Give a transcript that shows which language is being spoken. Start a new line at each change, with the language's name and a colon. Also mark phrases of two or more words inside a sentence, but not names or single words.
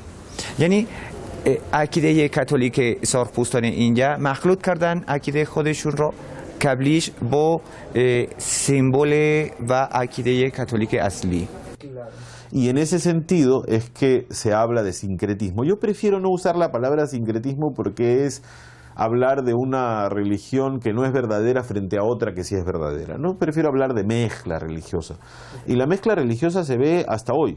Persian: یعنی عقیده کاتولیک سرخپوستان اینجا مخلوط کردن عقیده خودشون رو قبلیش با سیمبول و عقیده کاتولیک اصلی.
Spanish: Y en ese sentido es que se habla de sincretismo. Yo prefiero no usar la palabra sincretismo porque es hablar de una religión que no es verdadera frente a otra que sí es verdadera, ¿no? Prefiero hablar de mezcla religiosa. Y la mezcla religiosa se ve hasta hoy.